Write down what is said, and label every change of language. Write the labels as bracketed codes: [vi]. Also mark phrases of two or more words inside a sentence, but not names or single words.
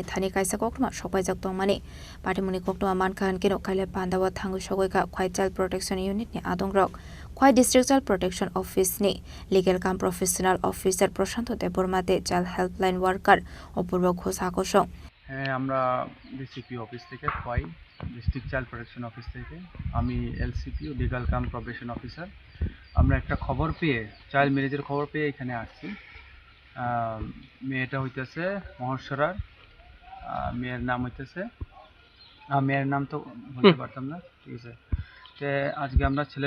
[trp] thani kaisa koktoma sopaijak tongmani party muni koktoma mankan keno kaile pandawa thangu sogoi ka khwai [en] child protection unit [trp] ni adongrok khwai [en] district child protection office ni legal cum professional officer [trp] Prashanto Dev Burma de [en] child helpline worker [trp] Apurbo Ghosa ko song [bn] আমরা [en] DCP office [bn] থেকে খোয়াই [en] district child protection office [bn] থেকে আমি [en] LCP legal cum probation officer [bn] আমরা একটা খবর পেয়ে [en] child marriage [bn] খবর পেয়ে এখানে আসছি মেয়েটা হইতেছে মহর্ষরার মেয়ের নাম হইতেছে মেয়ের নাম তো বলতে পারতাম না ঠিক আছে তো আজকে আমরা ছেলের